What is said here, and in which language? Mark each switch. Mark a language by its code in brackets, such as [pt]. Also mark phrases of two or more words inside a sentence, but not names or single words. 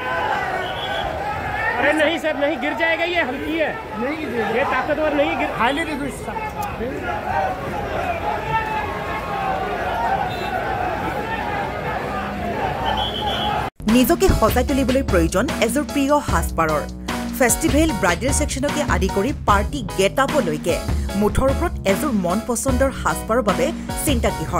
[hi] अरे नहीं सर, नहीं गिर जाएगा, ये हल्की है, नहीं ये ताकतवर नहीं गिर। [en] highly request [as] নিজকে সজাই তুলিবলৈ প্ৰয়োজন এযোৰ প্ৰিয় সাজপাৰৰ। [en] festival bridal [as] ছেকশ্যনকে আদি কৰি [en] party get [as] আপলৈকে মুঠৰ ওপৰত এযোৰ মন পচন্দৰ সাজপাৰৰ বাবে চিন্তা কিহৰ।